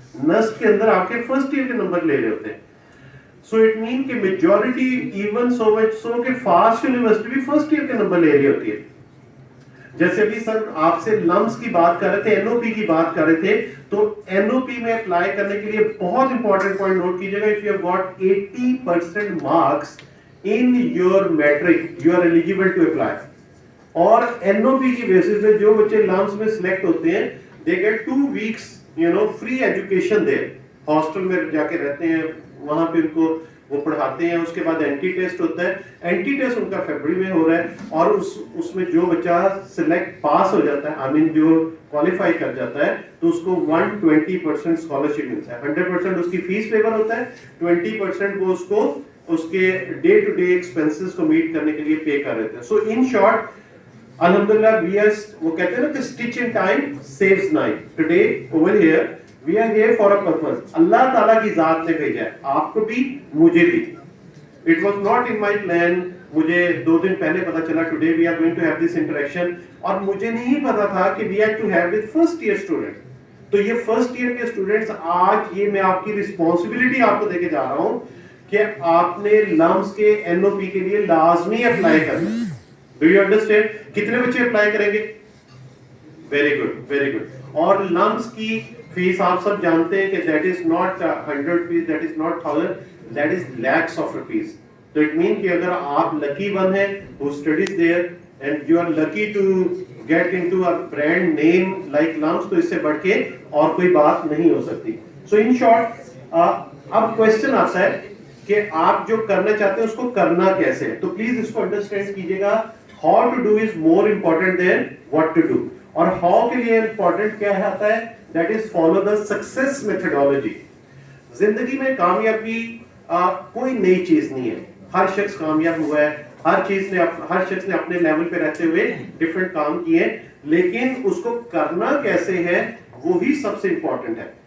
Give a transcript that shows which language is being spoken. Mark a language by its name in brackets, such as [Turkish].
[Urdu] نسٹ کے اندر آپ کے فرسٹ ایئر کے نمبر لے رہے ہوتے ہیں. [English] so it mean [Urdu] کہ میجورٹی [English] even so much so [Urdu] کہ فاسٹ یونیورسٹی بھی فرسٹ ایئر کے نمبر لے رہی ہوتی ہے. جیسے ابھی سر آپ سے لمس کی بات کر رہے تھے, NOP کی بات کر رہے تھے, تو NOP میں اپلائی کرنے کے لیے بہت امپورٹنٹ پوائنٹ نوٹ کیجیے گا. [English] if you have got 80% marks in your metric you are eligible to apply. [Urdu] اور NOP کی بیسس پہ جو بچے لمس میں سلیکٹ ہوتے ہیں [English] they get 2 weeks free education there. [Urdu] Hostel میں جا کے رہتے ہیں, وہاں پہ ان کو وہ پڑھاتے ہیں. اس کے بعد اینٹی ٹیسٹ ہوتا ہے. اینٹی ٹیسٹ ان کا فیبرری میں ہو رہا ہے اور اس میں جو بچہ سلیکٹ پاس ہو جاتا ہے, [English] I mean [Urdu] جو کوالیفائی کر جاتا ہے, تو اس کو 120% اسکالرشپ ملتا ہے. 100% اس کی فیس پیور ہوتا ہے, 20% وہ اس کو اس کے ڈے ٹو ڈے ایکسپینسز کو میٹ کرنے کے لیے پے کر رہتے ہیں. [English] so in short الحمدللہ we are, [Urdu] وہ کہتے ہیں نا کہ [English] Stitch in time saves 9. Today over here we are here for a purpose. [Urdu] اللہ تعالیٰ کی ذات نے بھیجا ہے, آپ کو بھی مجھے بھی. [English] It was not in my plan. [Urdu] مجھے 2 دن پہلے پتا چلا [English] today we are going to have this interaction, [Urdu] اور مجھے نہیں پتا تھا کہ [English] we had to have with first year students. [Urdu] تو یہ فرسٹ ایئر کے اسٹوڈنٹس, آج یہ میں آپ کی رسپانسبلٹی آپ کو دے کے جا رہا ہوں کہ آپ نے لمس کے NOP کے لیے لازمی اپلائی کرنا. [English] Do you understand? [Urdu] کتنے بچے اپلائی کریں گے؟ [English] Very good, very good. [Urdu] اور لمس کی فیس آپ سب جانتے ہیں کہ [English] that is not 100 rupees, that is not 1000, that is lakhs of rupees. تو it mean [Urdu] کہ اگر آپ [English] lucky one ہیں who studies there and you are lucky to get into a brand name like LUMS, [Urdu] تو اس سے بڑھ کے اور کوئی بات نہیں ہو سکتی. [English] So in short, [Urdu] اب question آتا ہے کہ آپ جو کرنا چاہتے ہیں اس کو کرنا کیسے ہے. تو پلیز اس کو انڈرسٹینڈ کیجیے گا. [English] How to do is more important than what to do. [Urdu] اور how کے لیے امپورٹنٹ کیا آتا ہے, [English] that is follow the success methodology. [Urdu] زندگی میں کامیابی کوئی نئی چیز نہیں ہے. ہر شخص کامیاب ہوا ہے, ہر شخص نے اپنے لیول پہ رہتے ہوئے ڈفرینٹ کام کیے, لیکن اس کو کرنا کیسے ہے وہی سب سے امپورٹنٹ ہے.